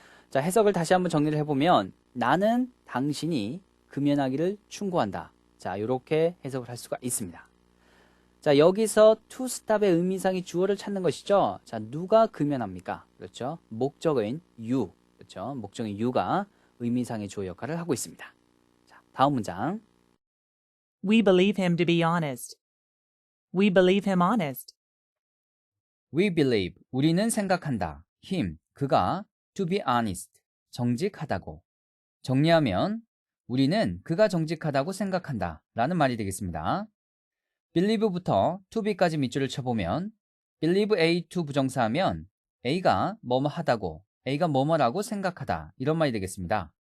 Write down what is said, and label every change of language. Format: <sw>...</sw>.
<ko>자, 해석을 다시 한번 정리를 해보면 나는 당신이 금연하기를 충고한다. 자, 이렇게 해석을 할 수가 있습니다. 자, 여기서 to stop의 의미상의 주어를 찾는 것이죠. 자, 누가 금연합니까? 그렇죠. 목적어인 you. 그렇죠. 목적어인 you가 의미상의 주어 역할을 하고 있습니다. 자, 다음 문장.</ko> <en>We believe him to be honest. We believe him honest. We believe,</en> <ko>우리는 생각한다.</ko> <en>him,</en> <ko>그가</ko> <en>to be honest,</en> <ko>정직하다고. 정리하면 우리는 그가 정직하다고 생각한다 라는 말이 되겠습니다. believe부터 to be까지 밑줄을 쳐보면 believe A to 부정사하면 A가 뭐뭐 하다고, A가 뭐뭐라고 생각하다 이런 말이 되겠습니다.</ko>